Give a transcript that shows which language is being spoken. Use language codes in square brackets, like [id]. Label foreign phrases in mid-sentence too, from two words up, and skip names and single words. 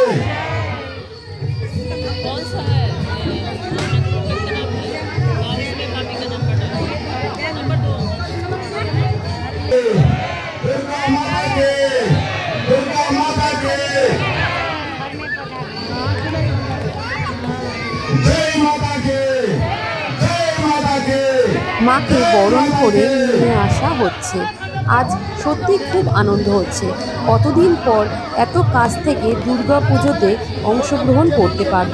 [hi] कौन सा है? नंबर 2। दुर्गा माता के, दुर्गा माता के। जय माता के, जय माता के। [bn] মাকে বরণ করে নিয়ে আসা হচ্ছে। আজ সত্যি খুব আনন্দ হচ্ছে। কতদিন পর এত কাছ থেকে দুর্গা পুজোতে অংশগ্রহণ করতে পারবো।